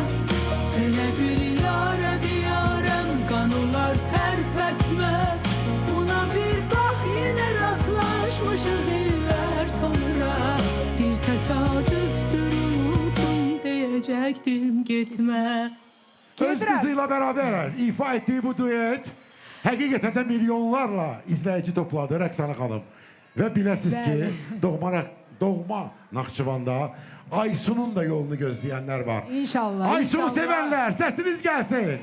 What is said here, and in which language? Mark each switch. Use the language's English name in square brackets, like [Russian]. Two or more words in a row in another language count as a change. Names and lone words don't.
[Azerbaijani] Elə bir yarə diyarəm, qan olar tərpətmə. Buna bir bax, yenə rastlaşmışıq illər sonra. Bir təsadüftür unutdum, deyəcəkdim getmə. [Turkish] Öz kızıyla beraber ifa ettiği bu düet hakikaten de milyonlarla izleyici topladı Rəqsanə xanım. Ve biləsiz ki doğma Naxçıvanda Aysun'un da yolunu gözleyenler var. İnşallah. Aysun'u inşallah. sevenler sesiniz gelsin.